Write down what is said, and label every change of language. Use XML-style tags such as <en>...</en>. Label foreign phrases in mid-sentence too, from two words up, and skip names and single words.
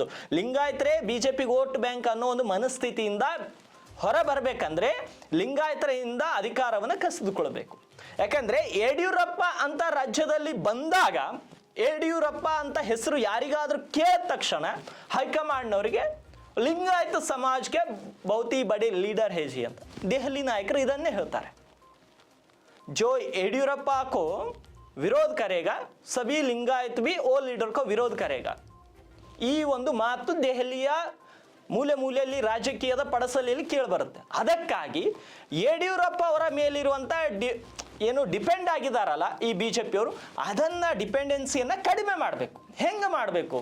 <kn>ಲಿಂಗಾಯತರೇ BJPಗೆ ವೋಟ್ ಬ್ಯಾಂಕ್ ಅನ್ನೋ ಒಂದು ಮನಸ್ಥಿತಿಯಿಂದ ಹೊರ ಬರಬೇಕಂದ್ರೆ ಲಿಂಗಾಯತರಿಂದ ಅಧಿಕಾರವನ್ನು ಕಸಿದುಕೊಳ್ಬೇಕು. ಯಾಕಂದರೆ ಯಡಿಯೂರಪ್ಪ ಅಂತ ರಾಜ್ಯದಲ್ಲಿ ಬಂದಾಗ ಯಡಿಯೂರಪ್ಪ ಅಂತ ಹೆಸರು ಯಾರಿಗಾದರೂ ಕೇಳಿದ ತಕ್ಷಣ ಹೈಕಮಾಂಡ್ನವರಿಗೆ ಲಿಂಗಾಯತ ಸಮಾಜಕ್ಕೆ</kn> <hi>बहुती बड़ी लीडर है जी</hi> <kn>ಅಂತ ದೆಹಲಿ ನಾಯಕರು ಇದನ್ನೇ ಹೇಳ್ತಾರೆ.</kn> <hi>जो येडियुरप्पा को विरोध करेगा सभी लिंगायत भी ओ लीडर को विरोध करेगा.</hi> <kn>ಈ ಒಂದು ಮಾತು ದೆಹಲಿಯ ಮೂಲೆ ಮೂಲೆಯಲ್ಲಿ ರಾಜಕೀಯದ ಪಡಸಲೆಯಲ್ಲಿ ಕೇಳಿಬರುತ್ತೆ. ಅದಕ್ಕಾಗಿ ಯಡಿಯೂರಪ್ಪ ಅವರ ಮೇಲಿರುವಂಥ ಏನು ಡಿಪೆಂಡ್ ಆಗಿದಾರಲ್ಲ ಈ BJPಯವರು, ಅದನ್ನು ಡಿಪೆಂಡೆನ್ಸಿಯನ್ನು ಕಡಿಮೆ ಮಾಡಬೇಕು. ಹೆಂಗೆ ಮಾಡಬೇಕು?</kn>